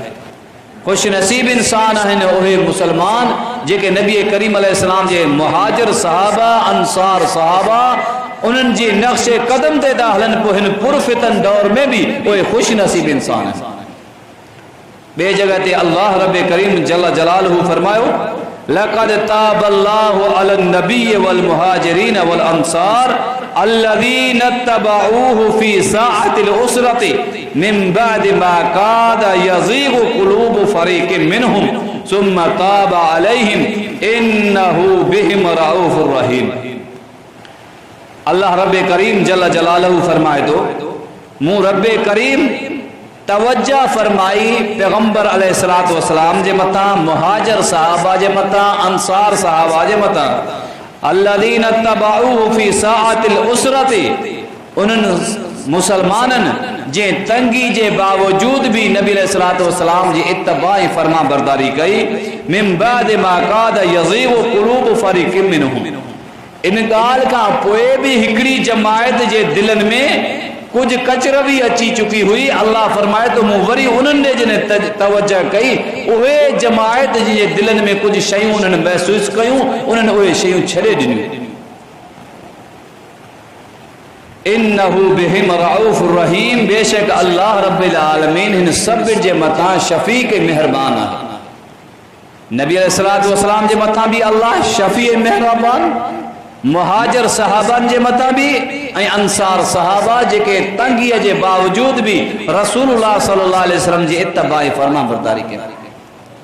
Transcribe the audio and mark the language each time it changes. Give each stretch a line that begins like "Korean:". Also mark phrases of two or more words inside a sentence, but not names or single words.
Sindhi: खुश नसीब इंसान आहिनि उहे मुसलमान जेके नबी करीम अलैहिस्सलाम जे मुहाजिर सहाबा, अंसार सहाबा, उन्हनि जी नक्शे कदम ते था हलन, पोइ हिन पुरफितन दौर में भी उहे खुश नसीब इंसान आहिनि। बे जगह ते अल्लाह रब्बे करीम जल्ल जलालहू फरमायो,
Arabic: لقد تاب الله على النبي والمهاجرين والأنصار الذين اتبعوه في ساعة العسرة من بعد ما كاد يزيغ قلوب فريق منهم ثم تاب عليهم إنه بهم رءوف رحيم.
Sindhi: अल्लाह रब्बे करीम जल्ल जलालहू फरमाए तो मूं रब्बे करीम तवज्जा फरमाई पैगंबर अलैहिस्सलातु वस्सलाम जे मथा, मुहाजिर सहाबा जे मथा, अंसार सहाबा जे मथा।
Arabic: الذين اتبعوه في ساعة العسرة,
Sindhi: उन्हनि मुसलमाननि जे तंगी जे बावजूद भी नबी अलैहिस्सलातु वस्सलाम जी इत्तबा फरमा बरदारी कई।
Arabic: من بعد ما كاد يزيغ قلوب فريق منهم,
Sindhi: इन ॻाल्हि खां पोइ बि हिकिड़ी जमायत जे दिलनि में कुछ कचरवी अची चुकी हुई। अल्लाह फरमाए तो मूं वरी उन्हनि ॾे जॾहिं तवज्जो कई, उहे जमायत जे दिलनि में कुछ शयूं उन्हनि महसूस कयूं, उन्हनि उहे शयूं छॾे ॾिनियूं।
Arabic: إنه بهم رءوف رحيم,
Sindhi: बेशक अल्लाह रब्बिल आलमीन हिन सभिनि जे मथां शफीक मेहरबान आहे। नबी अलैहिस्सलातु वस्सलाम जे मथां भी अल्लाह शफी मेहरबान, मुहाजिर सहाबन जे मथा भी ऐं अंसार सहाबा जेके तंगीअ जे बावजूद भी रसूलुल्लाह सल्लल्लाहु अलैहि वसल्लम जी इत्तबा फरमा बरदारी कई।